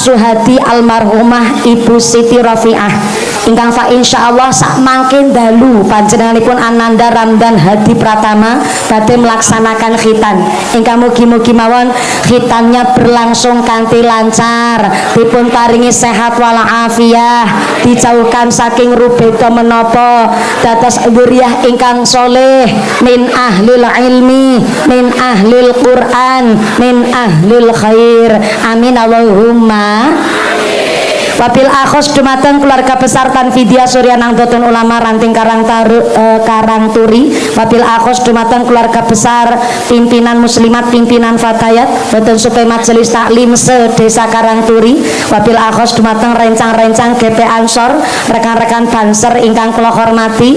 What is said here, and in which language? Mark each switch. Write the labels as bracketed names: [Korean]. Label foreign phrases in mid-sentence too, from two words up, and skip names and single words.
[Javanese] Suhadi almarhumah Ibu Siti Rafi'ah ingkang [Arabic] فإن شاء الله [Javanese] sak mangke dalu panjenenganipun Ananda Ramdan Hadi Pratama badhe melaksanakan khitan ingkang mugi-mugi mawon [Indonesian] khitannya berlangsung [Javanese] kanthi lancar, dipun paringi sehat walafiat, dijauhkan saking rubeda menapa, dados dzurriyyah ingkang soleh [Arabic] من أهل العلم، من أهل القرآن، من أهل الخير. آمين اللهم. وبالأخص [Javanese] dumateng [Indonesian] keluarga besar [Javanese] Tanfidia Surya Nahdlatul Ulama Ranting Karangturi. [Arabic] وبالأخص [Javanese] dumateng [Indonesian] keluarga besar pimpinan muslimat, pimpinan fatayat [Javanese] boten supaya majelis taklim se-Desa Karangturi. [Arabic] وبالأخص [Javanese] dumateng rencang-rencang GP Ansor, rekan-rekan Banser ingkang kula hormati.